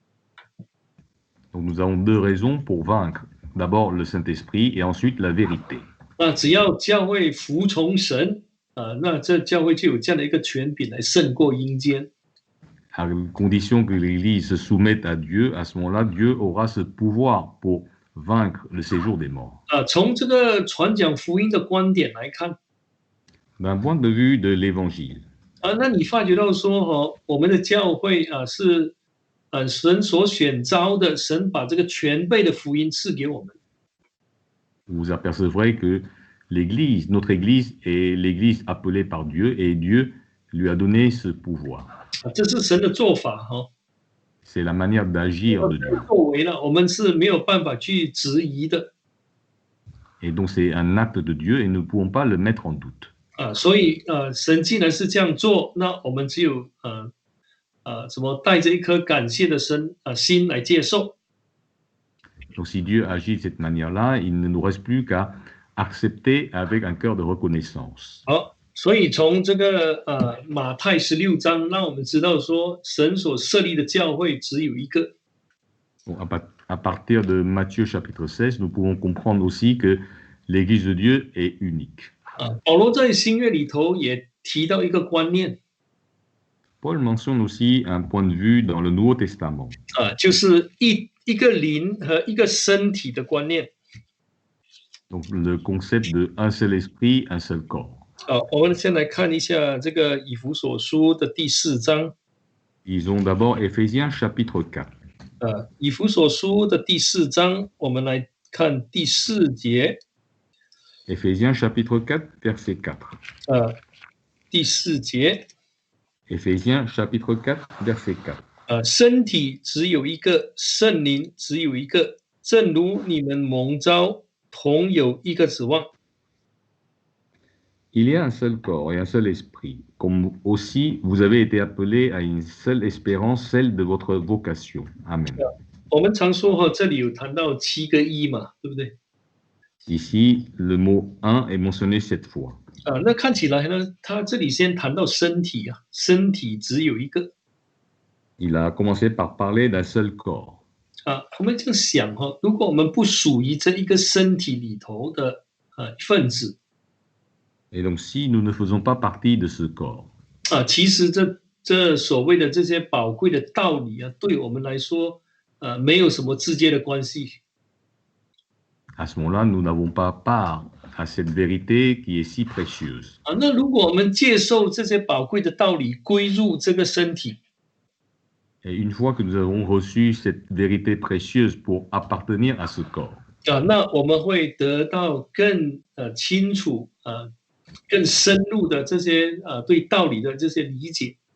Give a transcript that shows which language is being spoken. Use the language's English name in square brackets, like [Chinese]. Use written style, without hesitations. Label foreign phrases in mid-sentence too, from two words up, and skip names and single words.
[French] Donc nous avons 2 raisons pour vaincre. D'abord le Saint-Esprit et ensuite la vérité. [Chinese] 只要教会服从神那这教会就有这样的一个权柄来胜过阴间。 [French] À condition que l'Église se soumette à Dieu, à ce moment-là, Dieu aura ce pouvoir pour vaincre le séjour des morts. [Chinese] 从这个传讲福音的观点来看， [French] D'un point de vue de l'Évangile, [Chinese] 那你发觉到说我们的教会是神所选召的，神把这个全备的福音赐给我们。 [French] vous apercevrez que l'Église, notre Église est l'Église appelée par Dieu et Dieu lui a donné ce pouvoir. [Chinese] 这是神的做法 [French] C'est la manière d'agir de Dieu. [Chinese] 作为了，我们是没有办法去质疑的。 [French] Et donc c'est un acte de Dieu et nous ne pouvons pas le mettre en doute. [Chinese] 所以神既然是这样做，那我们只有怎么带着一颗感谢的心来接受。 [French] Donc si Dieu agit de cette manière-là, il ne nous reste plus qu'à accepter avec un cœur de reconnaissance. [Chinese] 好，所以从这个马太16章，让我们知道说，神所设立的教会只有一个。 [French] Bon, à partir de Matthieu chapitre 16, nous pouvons comprendre aussi que l'Église de Dieu est unique. [Chinese] 保罗在新约里头也提到一个观念， [French] Paul mentionne aussi un point de vue dans le Nouveau Testament. [Chinese] 就是一个灵和一个身体的观念。 [French] Donc le concept de un seul esprit, un seul corps. [Chinese] 我们先来看一下这个以弗所书的第4章。 [French] Lisons d'abord Éphésiens chapitre 4. [Chinese] 以弗所书的第4章，我们来看第4节。 [French] Éphésiens chapitre 4, verset 4. [Chinese] 第4节。 [French] Éphésiens chapitre 4, verset 4. [Chinese] 身体只有一个，圣灵只有一个，正如你们蒙召，同有一个指望。 [French] Il y a un seul corps et un seul esprit, comme aussi vous avez été appelés à une seule espérance, celle de votre vocation. Amen. [Chinese] 我们常说这里有谈到7个一嘛，对不对？ [French] Ici, le mot un est mentionné 7 fois. [Chinese] 那看起来呢，他这里先谈到身体身体只有一个。 [French] Il a commencé par parler d'un seul corps. [Chinese] 我们这样想如果我们不属于这一个身体里头的一份子， [French] Et donc, si nous ne faisons pas partie de ce corps, [Chinese] 其实这这所谓的这些宝贵的道理啊，对我们来说，没有什么直接的关系。 [French] À ce moment-là, nous n'avons pas part à cette vérité qui est si précieuse. [Chinese] 那如果我们接受这些宝贵的道理，归入这个身体， [French] Et une fois que nous avons reçu cette vérité précieuse pour appartenir à ce corps, [Chinese] 那我们会得到更清楚更深入的这些对道理的这些理解。